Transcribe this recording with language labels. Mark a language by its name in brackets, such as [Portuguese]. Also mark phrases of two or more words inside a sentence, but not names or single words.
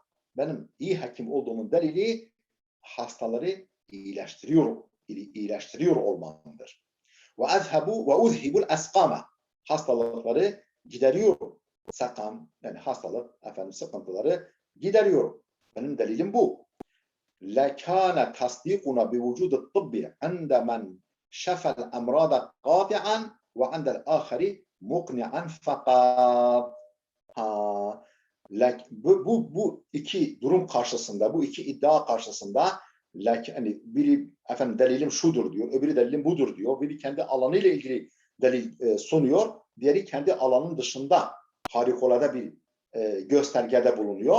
[Turkish] Benim iyi hekim olduğumun delili hastaları iyileştiriyor olmamdır. [Arabic] وأذهب السقام. [Turkish] Hastalıkları gideriyorum. Sakam yani hastalık efendim sıkıntıları gideriyorum. Benim delilim bu. [Arabic] لكان تصديقنا بوجود الطب عند من شفى الأمراض قاطعا وعند الآخر مقنعا فقط. [Turkish] Bu iki durum karşısında, bu iki iddia karşısında hani biri efendim delilim şudur diyor, öbürü delilim budur diyor. Biri kendi alanıyla ilgili delil sunuyor, diğeri kendi alanının dışında harikulade bir göstergede bulunuyor.